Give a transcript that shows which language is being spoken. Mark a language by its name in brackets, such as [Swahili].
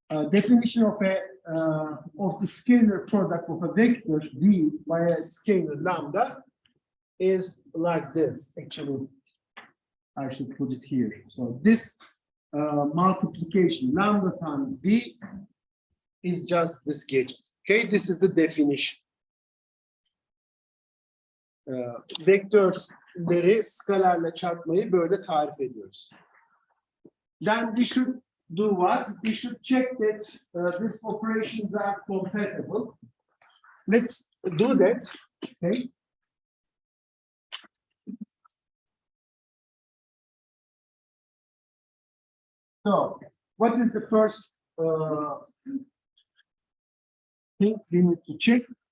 [English] Definition of the scalar product of a vector v by a scalar lambda is like this. Actually, I should put it here. So this multiplication lambda times v is just this gadget. Okay, this is the definition. [Turkish] Vektörleri skalarla çarpmayı böyle tarif ediyoruz. [English] Then we should do what? We should check that these operations are compatible. Let's do that. Okay. So, what is the first thing we need to check?